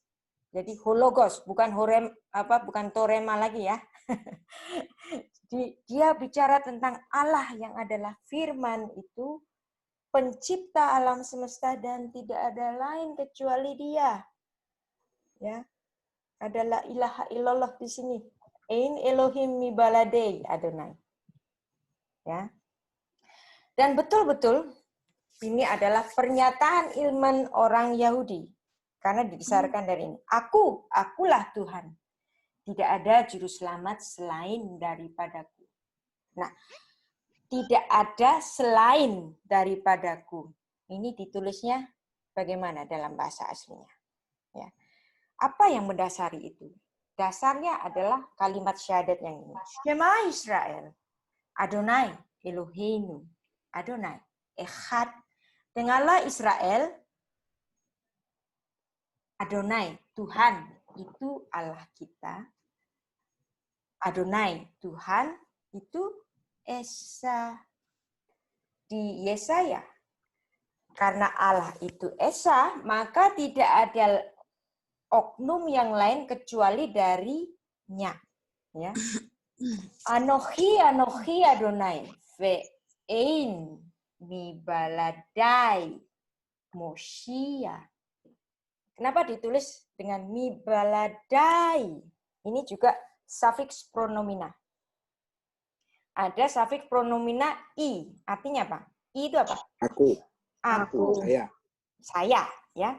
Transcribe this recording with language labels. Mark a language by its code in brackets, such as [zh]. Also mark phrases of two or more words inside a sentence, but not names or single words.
[id] Jadi Hologos, bukan bukan Torema lagi ya. Jadi dia bicara tentang Allah yang adalah Firman itu pencipta alam semesta dan tidak ada lain kecuali Dia. Ya. Adalah [ar] إله إلا الله [id] di sini. [he] אין אלוהים מבלעדי אדוני. [id] Ya. Dan betul-betul ini adalah pernyataan ilman orang Yahudi. Karena didasarkan dari ini. Akulah Tuhan. Tidak ada juru selamat selain daripadaku. Nah, tidak ada selain daripadaku. Ini ditulisnya bagaimana dalam bahasa aslinya. Ya. Apa yang mendasari itu? Dasarnya adalah kalimat syahadat yang ini. [he] שמע ישראל, אדוני אלוהינו, אדוני אחד. [id] Dengarlah Israel, Adonai Tuhan itu Allah kita. Adonai Tuhan itu Esa. Di Yesaya, karena Allah itu Esa, maka tidak ada oknum yang lain kecuali darinya. Ya. [he] אנוכי אדוני ואין מבלעדי מושיע. [id] Kenapa ditulis dengan [he] מבלעדי? [id] Ini juga sufiks pronomina. Ada sufiks pronomina i, artinya apa? I itu apa? Aku. Saya, ya.